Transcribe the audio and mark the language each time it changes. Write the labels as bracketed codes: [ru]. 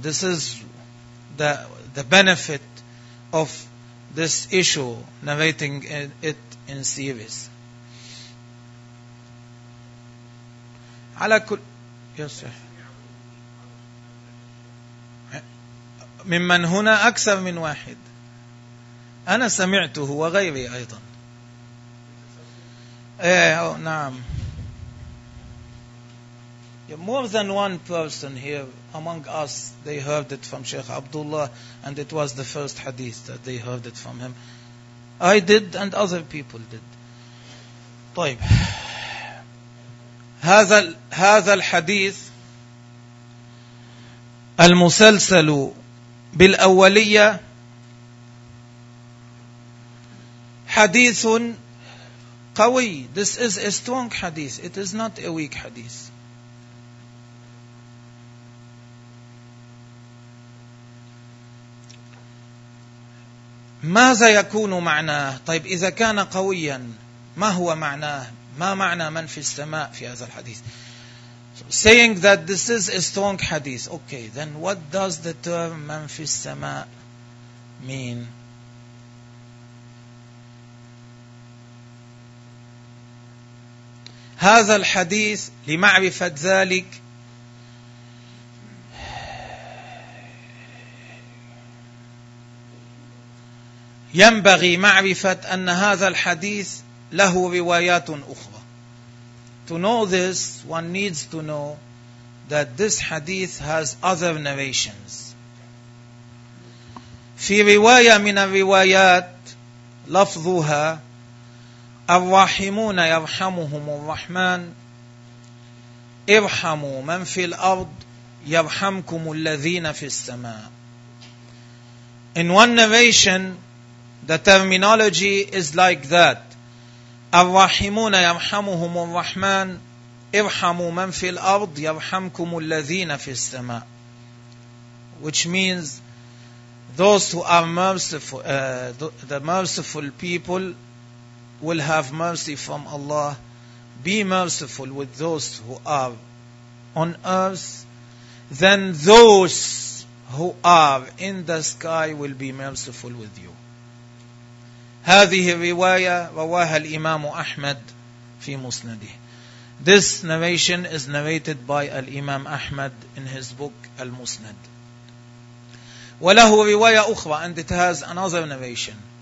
[en] This is the benefit of this issue, narrating it in series. [ar] على كل يس ممن هنا أكثر من واحد. أنا سمعته وغيري أيضا. نعم. [en] More than one person here among us, they heard it from Sheikh Abdullah, and it was the first hadith that they heard it from him. I did, and other people did. [ar] طيب. هذا الحديث المسلسل بالأولية حديث قوي. [en] This is a strong hadith. It is not a weak hadith. [ar] ماذا يكون معناه؟ طيب إذا كان قويا ما هو معناه؟ ما معنى من في السماء في هذا الحديث؟ [en] saying that this is a strong hadith. Okay, then what does the term man fi sama mean? [ar] هذا الحديث لمعرفة ذلك ينبغي معرفة أن هذا الحديث له روايات أخرى. [en] To know this, one needs to know that this hadith has other narrations. [ar] في رواية من الروايات لفظها الرحمون يرحمهم الرحمن ارحموا من في الأرض يرحمكم الذين في السماء. [en] In one narration, the terminology is like that. [ar] الرحمون يرحمهم الرحمن ارحموا من في الأرض يرحمكم الذين في السماء. [en] Which means, those who are merciful, the merciful people will have mercy from Allah. Be merciful with those who are on earth, then those who are in the sky will be merciful with you. [ar] هذه الرواية رواها الإمام أحمد في مسنده. [en] This narration is narrated by Imam Ahmad in his book Al-Musnad. [ar] وله رواية أخرى, [en] and it has another narration.